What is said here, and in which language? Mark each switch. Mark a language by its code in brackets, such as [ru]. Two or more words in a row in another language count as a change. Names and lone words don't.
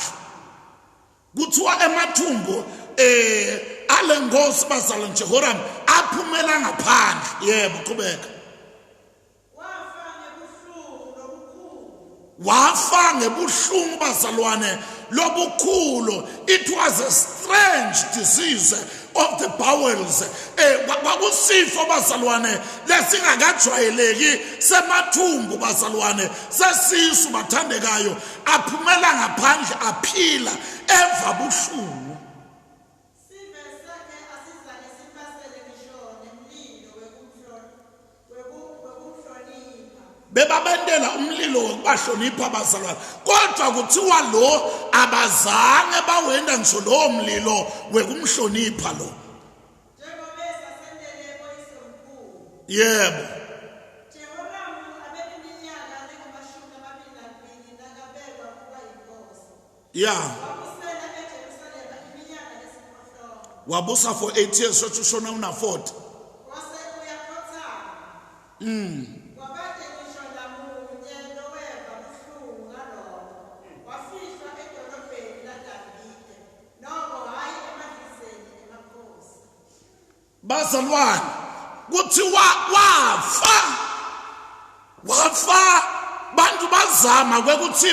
[ss] Kuthiwa emathumbu ale ngosi bazalwane Jehoram aphumela ngaphandle. Yebo qhubeka. Wafa ngebuhlungu bazalwane lobukhulu. [en] It was a strange disease of the bowels. [ss] Kwakusifo bazalwane lesingakajwayeleki semathumbu bazalwane sesisu bathandekayo aphumela ngaphandle aphila eva buhlungu. Bebabendela umlilo wokubahlonipha bazalwane kodwa kuthiwa lo abazange bawenda ngisho lo mlilo wekumhlonipha lo. Yebo. Yeah. Wabusa [en] for 8 years [ss] so tushona una 40. Bazalwane kuthiwa wafa bantu bazama kwekuthi